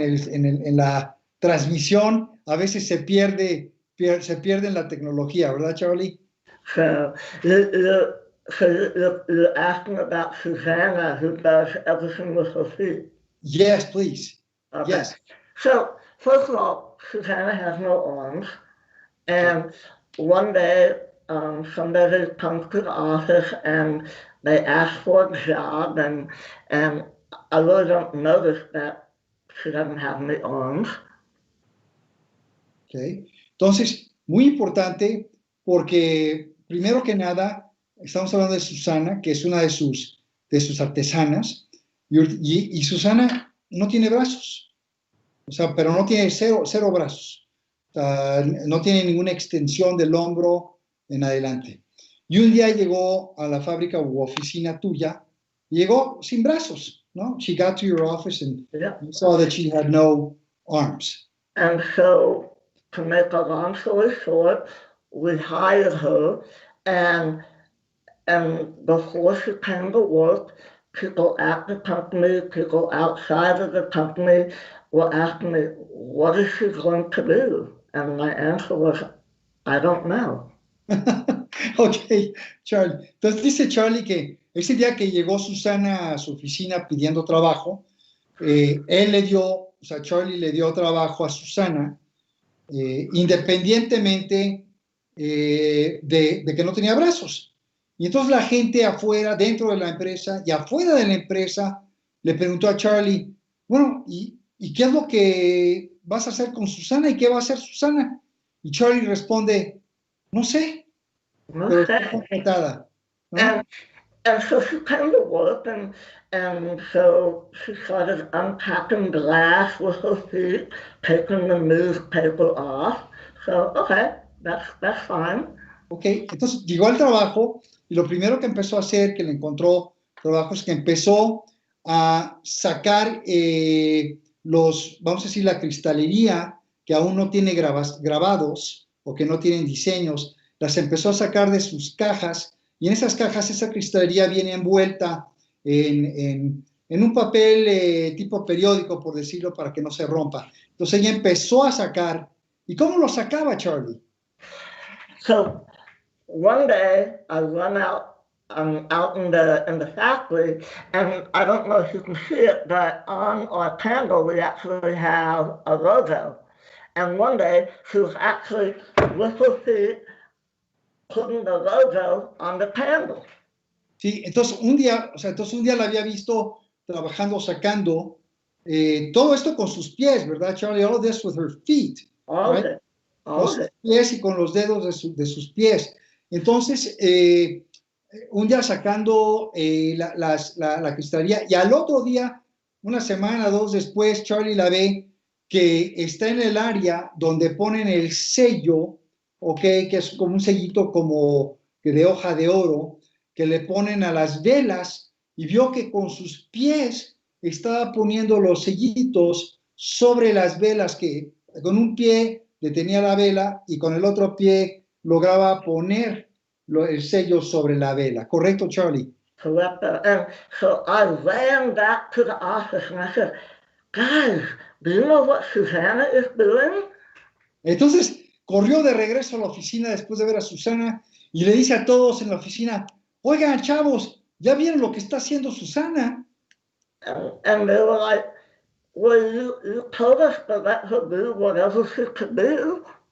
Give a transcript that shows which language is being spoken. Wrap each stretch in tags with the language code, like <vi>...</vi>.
<es>En la transmisión, a veces se pierde en la tecnología, ¿verdad, Charly?</es> <en>So you're asking about Susanna, who does everything with her feet. Yes, please. Okay. Yes. So first of all, Susanna has no arms, and one day somebody comes to the office and they ask for a job, and I really don't notice that she doesn't have any arms. Okay.</en> <es>Entonces, muy importante porque, primero que nada, estamos hablando de Susana, que es una de sus artesanas, y Susana no tiene brazos, o sea, pero no tiene cero brazos, o sea, no tiene ninguna extensión del hombro en adelante. Y un día llegó a la fábrica u oficina tuya, y llegó sin brazos, ¿no?</es> <en>She got to your office and you saw that she had no arms. And so, to make a long story short, we hired her, and before she came to work, people at the company, people outside of the company were asking me, what is she going to do? And my answer was, I don't know.</en> <es>Ok, Charly. Entonces dice Charly que ese día que llegó Susana a su oficina pidiendo trabajo, Charly le dio trabajo a Susana, independientemente de que no tenía brazos. Y entonces la gente afuera, dentro de la empresa y afuera de la empresa, le preguntó a Charly, bueno, ¿y qué es lo que vas a hacer con Susana? ¿Y qué va a hacer Susana? Y Charly responde, no sé, pero está contratada, ¿no?</es> <en>And so she came to work, and so she started unpacking glass with her feet, taking the newspaper off. So, okay, that's fine.</en> <es>Ok, entonces llegó al trabajo y lo primero que empezó a hacer, que le encontró trabajo, es que empezó a sacar vamos a decir, la cristalería que aún no tiene grabados o que no tienen diseños, las empezó a sacar de sus cajas, y en esas cajas esa cristalería viene envuelta en un papel tipo periódico, por decirlo, para que no se rompa. Entonces ella empezó a sacar. ¿Y cómo lo sacaba, Charly?</es> <en>So one day I run out in the factory, and I don't know if you can see it, but on our candle we actually have a logo. And one day she was actually with her feet putting the logo on the candle.</en> <es>Sí, entonces un día la había visto trabajando, sacando todo esto con sus pies, ¿verdad, Charly?</es> <en>All of this with her feet. All right? of it.</en> <es>Con sus pies y con los dedos de sus pies. Entonces, un día sacando la cristalería, y al otro día, una semana, dos después, Charly la ve que está en el área donde ponen el sello, okay, que es como un sellito como que de hoja de oro, que le ponen a las velas, y vio que con sus pies estaba poniendo los sellitos sobre las velas, que con un pie detenía la vela y con el otro pie lograba poner el sello sobre la vela. ¿Correcto, Charly?</es> <en>Correct. And so I ran back to the office and I said, guys, do you know what Susanna is doing?</en> <es>Entonces corrió de regreso a la oficina después de ver a Susana y le dice a todos en la oficina, oigan, chavos, ¿ya vieron lo que está haciendo Susana?</es> <en>And they were like, well, you told us to let her do whatever she could do.</en>